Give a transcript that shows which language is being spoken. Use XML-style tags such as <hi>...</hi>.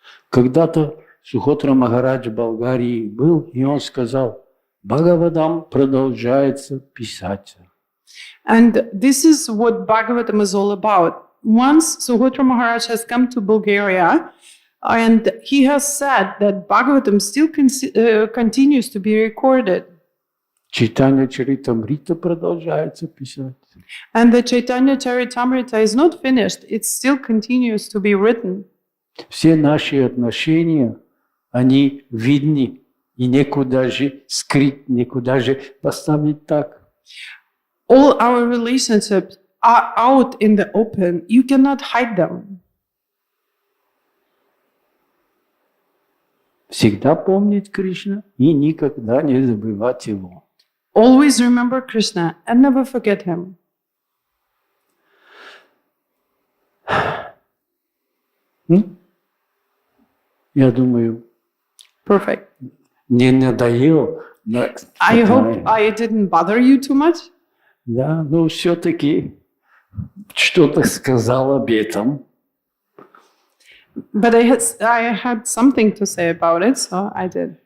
<ru>Когда-то Сухотра Махарадж в Болгарии был, и он сказал, Бхагаватам продолжается писаться.</ru> <en>And this is what Bhagavatam is all about. Once Suhotra Maharaj has come to Bulgaria, and he has said that Bhagavatam still continues to be recorded.</en> <ru>Читание Чаритамрита продолжается писать.</ru> <en>And the Chaitanya Charitamrita is not finished, it still continues to be written.</en> <ru>Все наши отношения, они видны, и некуда же скрыть, некуда же поставить так.</ru> <en>All our relationships are out in the open, you cannot hide them.</en> <ru>Всегда помнить Кришна и никогда не забывать Его.</ru> <en>Always remember Krishna and never forget him.</en> <ru>Я думаю,</ru> <en>Perfect.</en> <ru>не надоел.</ru> <en>I hope I didn't bother you too much.</en> <ru>Да, но все-таки что-то сказал об этом.</ru> <en>But I had something to say about it, so I did.</en>